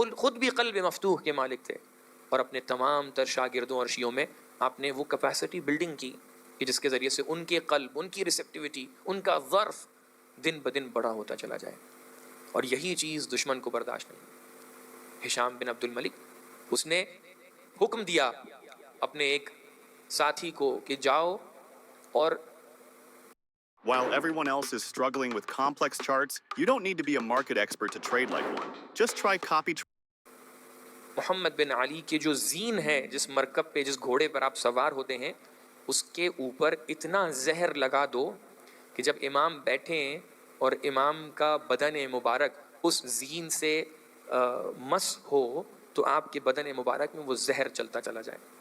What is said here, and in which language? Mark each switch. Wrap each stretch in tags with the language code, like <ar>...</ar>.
<ur>خود بھی قلب مفتوح کے مالک تھے اور اپنے تمام تر شاگردوں اور شیعوں میں آپ نے وہ کیپیسٹی بلڈنگ کی کہ جس کے ذریعے سے ان کے قلب, ان کی ریسیپٹیوٹی, ان کا ظرف دن بدن بڑا ہوتا چلا جائے. اور یہی چیز دشمن کو برداشت نہیں. ہشام بن عبد الملک, اس نے حکم دیا اپنے ایک ساتھی کو کہ جاؤ اور</ur> <en>While everyone else is struggling with complex charts, you don't need to be a market expert to trade like one. Just try copy.</en> <ur>محمد بن علی کے جو زین ہے, جس مرکب پہ, جس گھوڑے پر آپ سوار ہوتے ہیں, اس کے اوپر اتنا زہر لگا دو کہ جب امام بیٹھیں اور امام کا بدن مبارک اس زین سے مس ہو تو آپ کے بدن مبارک میں وہ زہر چلتا چلا جائے.</ur>